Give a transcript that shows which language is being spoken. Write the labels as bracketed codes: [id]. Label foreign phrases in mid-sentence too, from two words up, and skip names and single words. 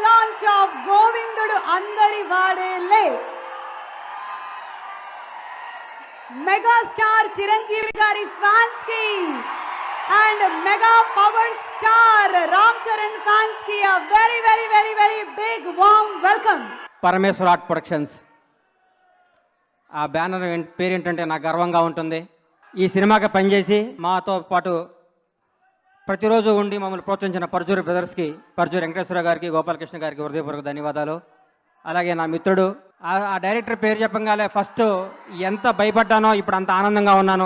[en] launch of Govindudu Andari Vadele. Megastar Chiranjeevi Gari fans ki and mega power star Ram Charan fans ki a very big warm welcome. [te] పరమేశ్వర ఆర్ట్ ప్రొడక్షన్స్ ఆ బ్యానర్ పేరేంటంటే నాకు గర్వంగా ఉంటుంది. ఈ సినిమాకి పనిచేసి మాతో పాటు ప్రతిరోజు ఉండి మమ్మల్ని ప్రోత్సహించిన పర్జూరి బ్రదర్స్కి, పర్జూరి వెంకటేశ్వర గారికి, గోపాలకృష్ణ గారికి హృదయపూర్వక ధన్యవాదాలు. అలాగే నా మిత్రుడు ఆ డైరెక్టర్ పేరు చెప్పగానే ఫస్ట్ ఎంత భయపడ్డానో ఇప్పుడు అంత ఆనందంగా ఉన్నాను.